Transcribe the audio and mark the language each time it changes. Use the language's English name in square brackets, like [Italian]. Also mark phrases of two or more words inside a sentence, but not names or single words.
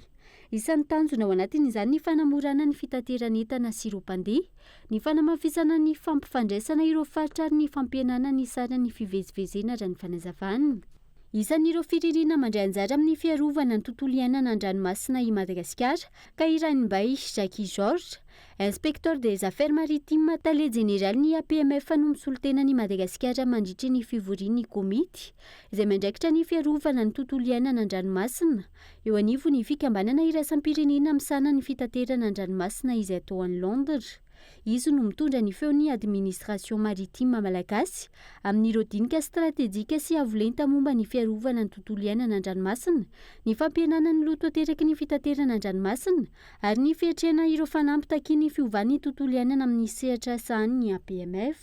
[Malagasy] Isan'ny tanjona ao anatin'izany ny fanamorana ny fitaterana entana sy ireo mpandeha, ny fanamafisana ny fampifandraisana ireo faritra ary ny fampihenana ny sara ny fivezivezena raha ny fanazavana. Isan'ireo firirina mandray anjara amin'ny fiarovana ny tontolo iainana an-dranomasina i Madagasikara ka Irainbay Jackie Georges, [French] inspecteur des affaires maritimes [Malagasy] tale général ny APMF no misolotena ny Madagasikara mandritry ny fivorian'ny komity izay mandraikitra ny fiarovana ny tontolo iainana an-dranomasina eo anivo ny fikambanana iraisam-pirenena misana ny fitaterana an-dranomasina izay atao any Londres. Izy no mitondra ny feon'ny [French] administration maritime [Malagasy] malagasy amin'ireo dinika stratégique sy avolenta momba ny fiarovana ny tontolo iainana an-dranomasina, ny fampihenana ny loto ateraky ny fitaterana an-dranomasina ary ny fiatrehana ireo fanampy takiany fiovan'ny tontolo iainana amin'ny sehatra sahan'ny APMF.